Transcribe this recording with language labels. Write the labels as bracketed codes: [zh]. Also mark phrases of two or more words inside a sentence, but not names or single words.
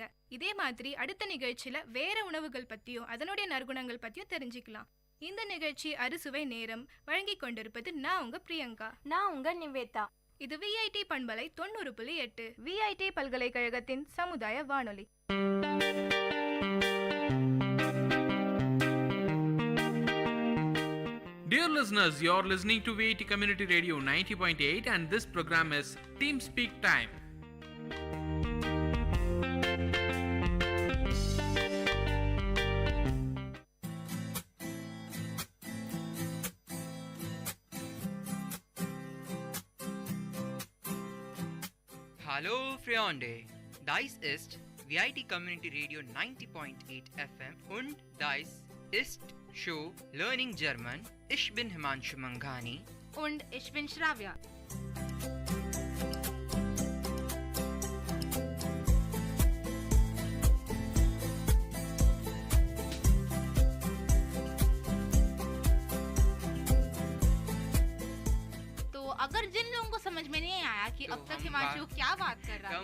[ta] இதே மாதிரி அடுத்த நிகழ்ச்சியில் வேற உணவுகள் பற்றியும் அதனுடைய நற்குணங்கள் பற்றியும் தெரிஞ்சுக்கலாம். இந்த நிகழ்ச்சி அறுசுவை நேரம் வழங்கி கொண்டிருப்பது நான் உங்க பிரியங்கா. நான் உங்க நிவேதா. இது விஐடி பண்பலை 90.8 விஐடி பல்கலைக்கழகத்தின் சமுதாய வானொலி. [en] Dear listeners, you're listening to Vit Community Radio 90.8 and this program is Team Speak Time. [de] Hallo Freunde, dies ist VIT Community Radio 90.8 FM und dies ist Show Learning German. Ich bin Himanshu Manghani und ich bin Shravya. [hi] अगर जिन लोगों को समझ में नहीं आया कि अब तक हिमांशु क्या बात कर रहा था,